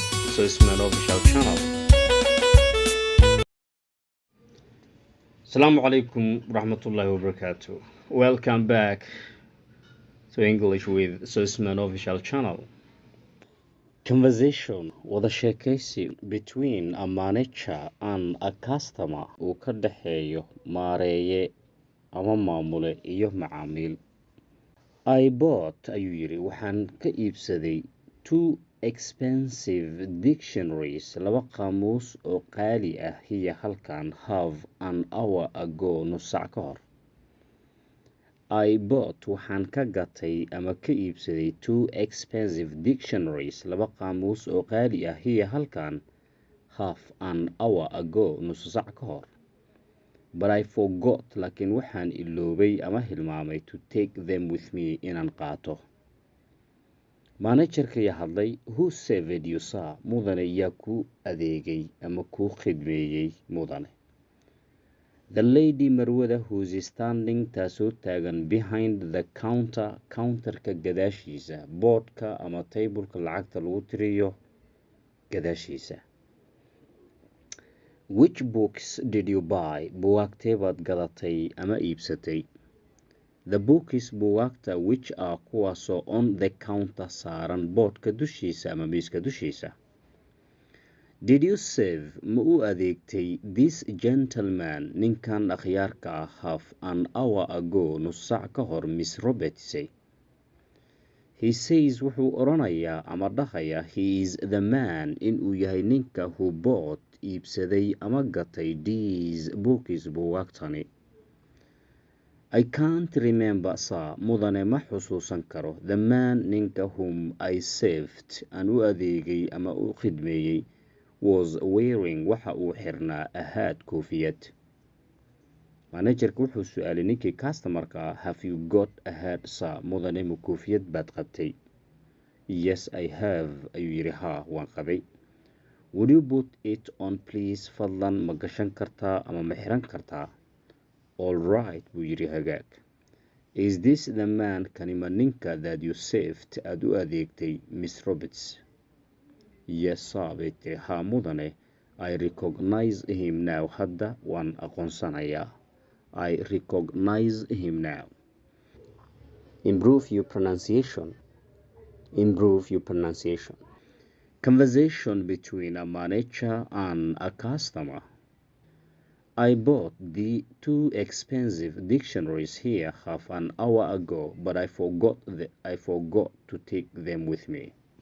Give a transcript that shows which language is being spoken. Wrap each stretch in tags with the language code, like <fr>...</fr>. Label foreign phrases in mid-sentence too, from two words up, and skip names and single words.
<en>Sussman official channel.</en> <ar>السلام عليكم رحمة الله وبركاته.</ar> <en>Welcome back to English with Sussman official channel.</en> <so>Conversation wada sheekaysi</so> <en>between a manager and a customer</en> <so>uu ka dhaxeeyo maareeye ama maamule iyo macaamiil.</so> <en>I bought</en> <so>ayuu yiri waxaan ka iibsaday</so> <en>two expensive dictionaries</en> <so>laba qaamuus oo qaali ah hiya halkan</so> <en>half an hour ago</en> <so>nus saac ka hor.</so> <en>I bought</en> <so>waxaan ka gatay ama ka iibsaday</so> <en>two expensive dictionaries</en> <so>laba qaamuus oo qaali ah hiya halkan</so> <en>half an hour ago</en> <so>nus saac ka hor.</so> <en>But I forgot</en> <so>laakiin waxaan iloobay ama hilmaamay</so> <en>to take them with me</en> <so>inaan qaato. Managerka yaa hadlay,</so> <en>who served you sir?</en> <so>Mudane yaa ku adeegay ama ku khidmeeyey mudane.</so> <en>The lady</en> <so>marwada</so> <en>who's standing</en> <so>taasoo taagan</so> <en>behind the</en> <so>counterka gadaashiisa, boardka ama tableka lacagta lagu tiriyo gadaashiisa.</so> <en>Which books did you buy?</en> <so>Buugaagtee baad gadatay ama iibsatay?</so> <en>The books</en> <so>buugaagta</so> <en>which are</en> <so>kuwaasoo</so> <en>on the counter</en> <so>saaran boardka dushiisa ama miiska dushiisa.</so> <en>Did you serve</en> <so>ma u adeegtay</so> <en>this gentleman</en> <so>ninkan akhyaarka ah</so> <en>half an hour ago</en> <so>nus saac ka hor Miss Roberts?</so> <en>He says</en> <so>wuxuu oranayaa ama dhahayaa</so> <en>he is the man</en> <so>inuu yahay ninka</so> <en>who bought</en> <so>iibsaday ama gatay</so> <en>these books</en> <so>buugaagtani.</so> <en>I can't remember sir</en> <so>mudane ma xusuusan karo</so> <en>the man</en> <so>ninka</so> <en>whom I served</en> <so>aan u adeegay ama u khidmeeyey</so> <en>was wearing</en> <so>waxa uu xirnaa</so> <en>a hat</en> <so>koofiyad. Managerka wuxuu su'aalay ninkii customerka</so> <en>have you got a hat sir</en> <so>mudane ma koofiyad baad qabtay?</so> <en>Yes I have</en> <so>ayuu yiri haa waan qabay.</so> <en>Would you put it on please</en> <so>fadlan ma gashan kartaa ama ma xiran kartaa?</so> <en>All right</en> <so>buu yiri hagaag.</so> <en>Is this the man</en> <so>kanima ninka</so> <en>that you saved</en> <so>aad u adeegtay</so> <en>Miss Roberts? Yes sir</en> <so>bay tiri haa mudane</so> <en>I recognize him now</en> <so>hadda waan aqoonsanayaa.</so> <en>I recognize him now. Improve your pronunciation. Improve your pronunciation. Conversation between a manager and a customer. I bought the two expensive dictionaries here half an hour ago, but I forgot to take them with me.</en>